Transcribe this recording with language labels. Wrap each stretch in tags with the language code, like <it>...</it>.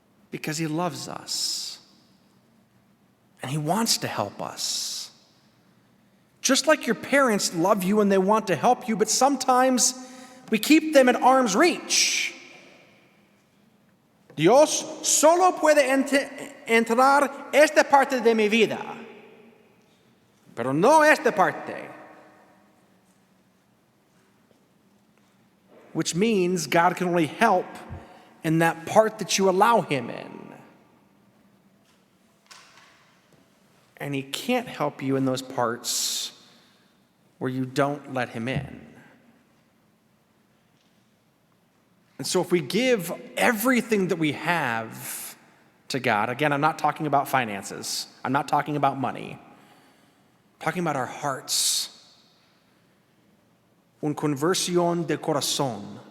<en>Because he loves us. And he wants to help us. Just like your parents love you and they want to help you, but sometimes we keep them at arm's reach.</en> <es>Dios solo puede entrar esta parte de mi vida, pero no esta parte.</es> <en>Which means God can only help in that part that you allow him in. And he can't help you in those parts where you don't let him in. And so if we give everything that we have to God, again, I'm not talking about finances. I'm not talking about money. I'm talking about our hearts.</en> <es>Un conversión de corazón.</es>